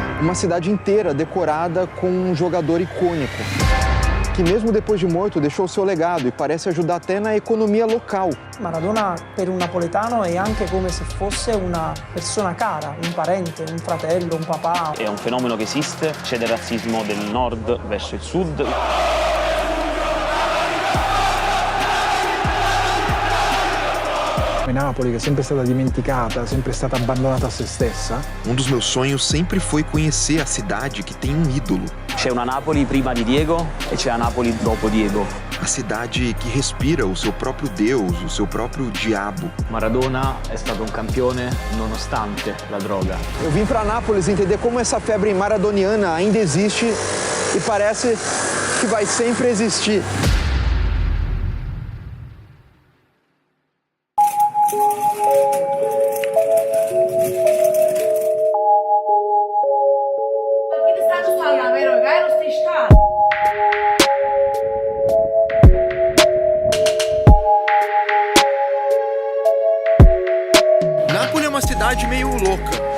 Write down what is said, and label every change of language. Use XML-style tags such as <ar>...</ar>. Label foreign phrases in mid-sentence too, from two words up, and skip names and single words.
<pt>uma cidade inteira decorada com um jogador icônico, que mesmo depois de morto deixou seu legado e parece ajudar até na economia local.</pt> <it>Maradona per un napoletano è anche come se fosse una persona cara, un parente, un fratello, un papà. È un fenomeno che esiste, c'è del razzismo del nord verso il sud. Napoli, che è sempre stata dimenticata, sempre stata abbandonata a se stessa.</it> <pt>Um dos meus sonhos sempre foi conhecer a cidade que tem um ídolo.</pt> <it>C'è una Napoli prima di Diego e c'è una Napoli dopo Diego.</it> <pt>A cidade que respira o seu próprio Deus, o seu próprio diabo.</pt> <it>Maradona è stato un campione nonostante la droga.</it> <pt>Eu vim para Nápoles entender como essa febre maradoniana ainda existe e parece que vai sempre existir. Nápoles é uma cidade meio louca.</pt>